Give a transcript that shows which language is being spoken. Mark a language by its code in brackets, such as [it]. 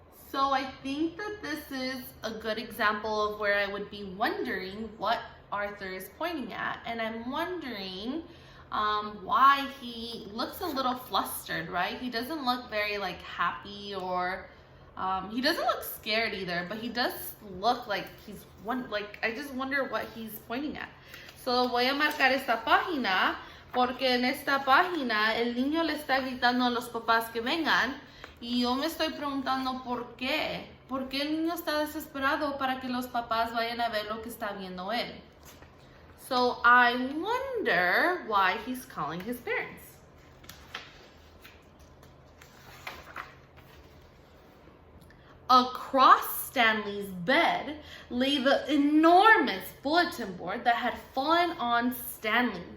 [en] So I think that this is a good example of where I would be wondering what Arthur is pointing at, and I'm wondering why he looks a little flustered, right? He doesn't look very happy, or he doesn't look scared either, but he does look like he's I just wonder what he's pointing at. [es] So voy a marcar esta página porque en esta página el niño le está gritando a los papás que vengan y yo me estoy preguntando por qué. ¿Por qué el niño está desesperado para que los papás vayan a ver lo que está viendo él? [en] So I wonder why he's calling his parents. Across Stanley's bed lay the enormous bulletin board that had fallen on Stanley.